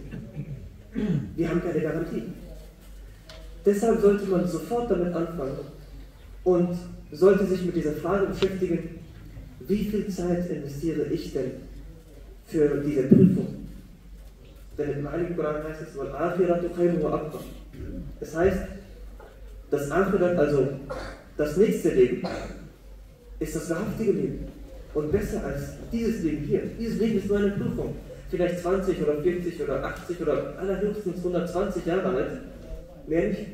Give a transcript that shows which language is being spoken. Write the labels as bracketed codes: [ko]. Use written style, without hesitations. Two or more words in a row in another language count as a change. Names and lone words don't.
[de] Wir haben keine Garantie. Deshalb sollte man sofort damit anfangen und sollte sich mit dieser Frage beschäftigen, wie viel Zeit investiere ich denn für diese Prüfung? Denn im Heiligen Koran heißt es, [ar] وَالْآخِرَةُ خَيْرٌ وَأَبْقَى. [de] Das heißt, das Akhirat, also das nächste Leben, ist das wahrhaftige Leben. Und besser als dieses Leben hier. Dieses Leben ist nur eine Prüfung. Vielleicht 20 oder 40 oder 80 oder allerhöchstens 120 Jahre alt. Mehr nicht.